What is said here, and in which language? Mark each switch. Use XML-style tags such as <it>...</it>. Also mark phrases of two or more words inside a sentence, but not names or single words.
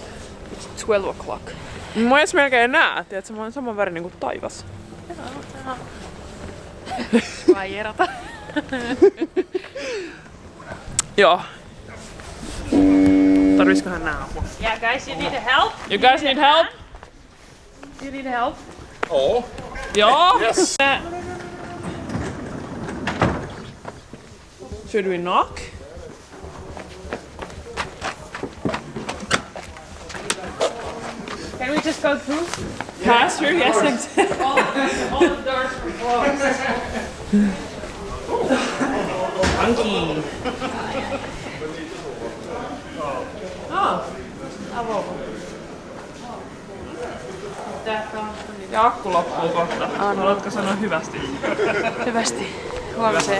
<en>It's 12 o'clock.</en> <fi>Mä edes melkein näe, tiedätkö, mä oon saman värinen kuin taivas. Vaierata. Joo. Tarviskohan nää apua?</fi> <en>Yeah, guys, you need help? You guys need help? You need help? Oh.</en> <fi>Joo.</fi> <en>Yes. Should we knock? Can we just go through? Pass through, yes. All the doors are closed. Funky.</en> <fi>Ja akku loppuu kohta. Haluatko sanoa hyvästi? Hyvästi. Huomiseen.</fi>